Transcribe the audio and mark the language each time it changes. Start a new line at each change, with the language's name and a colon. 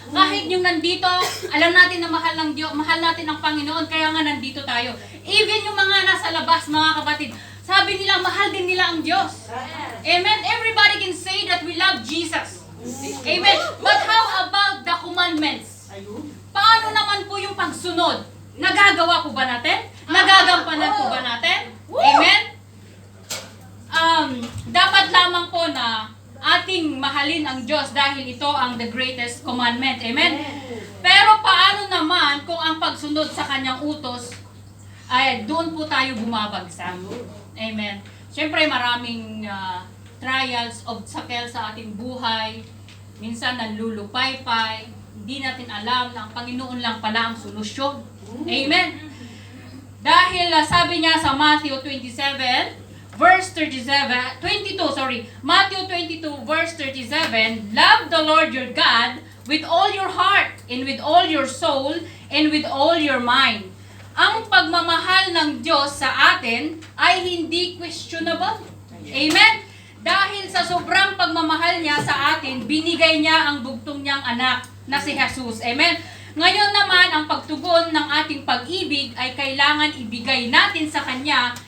Filipino: Kahit yung nandito, alam natin na mahal ng Diyos, mahal natin ang Panginoon, kaya nga nandito tayo. Even yung mga nasa labas, mga kapatid, sabi nila, mahal din nila ang Diyos. Amen.
English: Everybody can say that we love Jesus. Amen. But how about the commandments?
Filipino: Paano naman po yung pagsunod? Nagagawa po ba natin? Nagagampanan po ba natin? Amen. Dapat lamang po na ating mahalin ang Diyos dahil ito ang the greatest commandment. Amen? Pero paano naman kung ang pagsunod sa kanyang utos ay doon po tayo bumabagsak? Amen? Siyempre maraming trials, obstacles sa ating buhay. Minsan nanlulupaypay. Hindi natin alam na ang Panginoon lang pala ang solusyon. Amen? Dahil sabi niya sa
English: Matthew 27, Verse 22, Matthew 22, verse 37, love the Lord your God with all your heart, and with all your soul, and with all your mind.
Filipino: Ang pagmamahal ng Diyos sa atin ay hindi questionable. Amen? Dahil sa sobrang pagmamahal niya sa atin, binigay niya ang bugtong niyang anak na si Jesus. Amen? Ngayon naman, ang pagtugon ng ating pag-ibig ay kailangan ibigay natin sa Kanya.